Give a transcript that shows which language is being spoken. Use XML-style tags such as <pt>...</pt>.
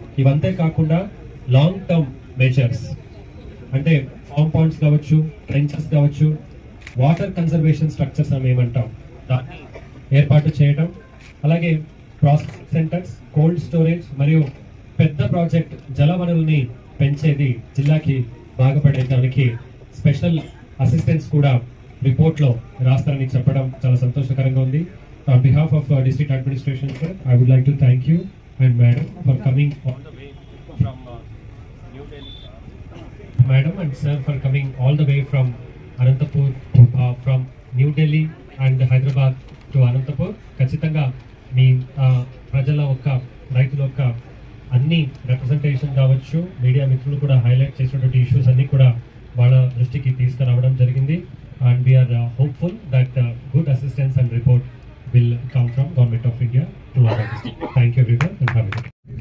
<te>ఇవంతే కాకుండా long term measures అంటే form points కావచ్చు, ట్రెంచెస్ కావచ్చు, వాటర్ కన్జర్వేషన్ స్ట్రక్చర్స్ అని ఏమంటాం దాన్ని ఏర్పాటు చేయడం, అలాగే ప్రాసెసింగ్ సెంటర్స్, కోల్డ్ స్టోరేజ్ మరియు పెద్ద ప్రాజెక్ట్ జల వనరుల్ని పెంచేది జిల్లాకి బాగుపడేదానికి స్పెషల్ అసిస్టెన్స్ కూడా రిపోర్ట్లో రాస్తారని చెప్పడం చాలా సంతోషకరంగా ఉంది.</te> <en>On behalf of district administration, sir, I would like to thank you and madam for coming all the way from New Delhi. Madam and sir for coming all the way from Anantapur, from New Delhi and Hyderabad to Anantapur.</en> <te>ఖచ్చితంగా మీ ప్రజల యొక్క రైతుల యొక్క అన్ని representation కావచ్చు, media మిత్రులు కూడా highlight చేసినటువంటి ఇష్యూస్ అన్ని కూడా వాళ్ళ దృష్టికి తీసుకురావడం జరిగింది.</te> <en>and we are hopeful that good assistance and report will come from Government of India to our district. Thank you everyone and have a good day.</en>